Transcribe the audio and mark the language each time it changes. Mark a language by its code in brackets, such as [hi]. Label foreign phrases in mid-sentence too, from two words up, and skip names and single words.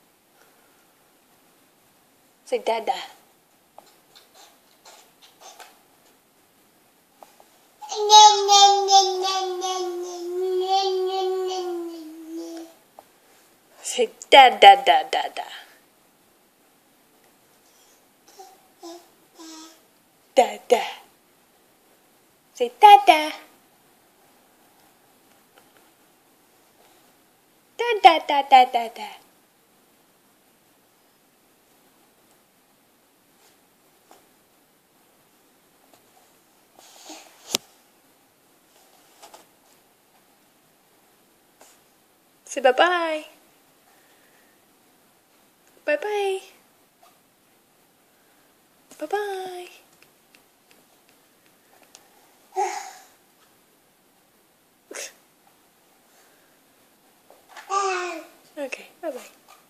[en] Say dada. Say da da da da da. Da da. Say da da. Da da da da da da. Say bye bye. Bye bye. Bye bye. Okay, bye bye.